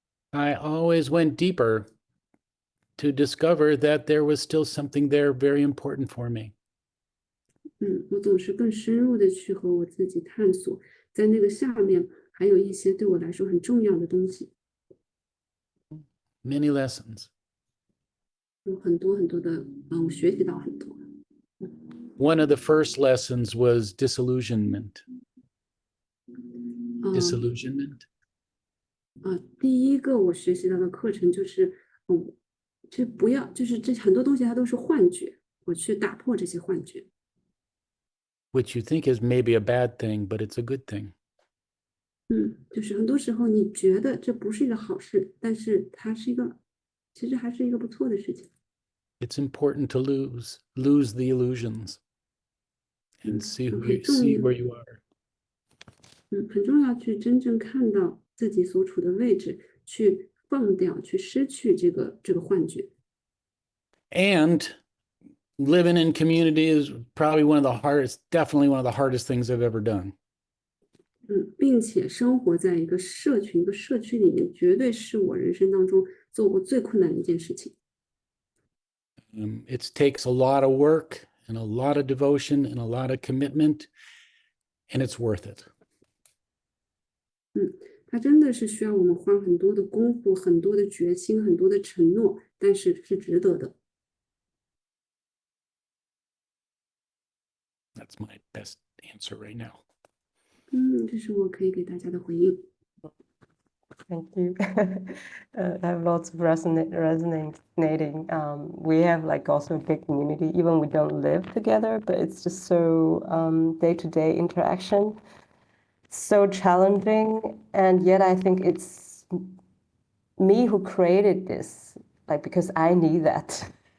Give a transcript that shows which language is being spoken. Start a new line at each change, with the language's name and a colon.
English: I always went deeper to discover that there was still something there very important for me.
Chinese: 我总是更深入的去和我自己探索，在那个下面还有一些对我来说很重要的东西，
English: Many lessons.
Chinese: 有很多很多的，我学习到很多。
English: One of the first lessons was disillusionment. 嗯 Disillusionment.
Chinese: 第一个我学习到的课程就是，就不要，就是这很多东西它都是幻觉，我去打破这些幻觉。
English: Which you think is maybe a bad thing, but it's a good thing.
Chinese: 就是很多时候你觉得这不是一个好事，但是它是一个，其实还是一个不错的事情。
English: It's important to lose the illusions and see
Chinese: 很
English: see
Chinese: 重
English: where
Chinese: 要，
English: you are.
Chinese: 很重要去真正看到自己所处的位置，去放掉，去失去这个幻觉。
English: And living in community is probably definitely one of the hardest things I've ever done.
Chinese: 并且生活在一个社群、一个社区里面，绝对是我人生当中做过最困难的一件事情。
English: It takes a lot of work and a lot of devotion and a lot of commitment, and it's worth it.
Chinese: 它真的是需要我们花很多的功夫、很多的决心、很多的承诺，但是是值得的。
English: That's my best answer right now.
Chinese: 这是我可以给大家的回应。
English: Thank you. I have lots of resonating. We have like also a big community, even we don't live together, but it's just so day-to-day interaction, so challenging, and yet I think it's me who created this, like because I need that.